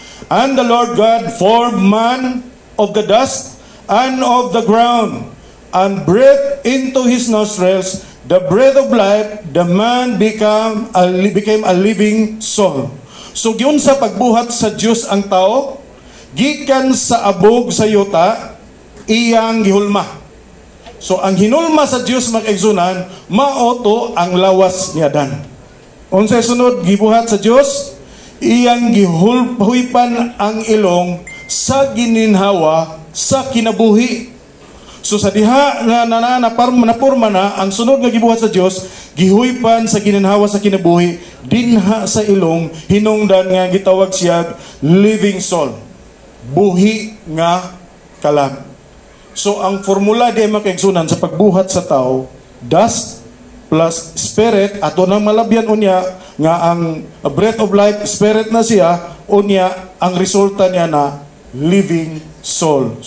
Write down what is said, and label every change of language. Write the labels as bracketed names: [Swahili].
[English] And the Lord God formed man of the dust and of the ground, and breathed into his nostrils the breath of life. The man became a living soul. [Cebuano] So giunsa pagbuhat sa Dios ang tao, gikan sa abog sa yuta, iyang gihulma. So ang hinulma sa Dios makaigsunan, maoto ang lawas ni Adan. Unsay sunod gibuhat sa Dios, iyang gihulpan ang ilong sa gininhawa sa kinabuhi. So sa diha nga napurma na ang sunod nga gibuhat sa Dios, gihuypan sa gininhawa sa kinabuhi dinha sa ilong, hinungdan nga gitawag siya living soul. Buhi nga kalag. So ang formula di makaigsunan sa pagbuhat sa tao, [English] dust plus spirit, [Cebuano] ato nang malabyan unya nga ang breath of life, spirit na siya, unya ang resulta niya na living soul.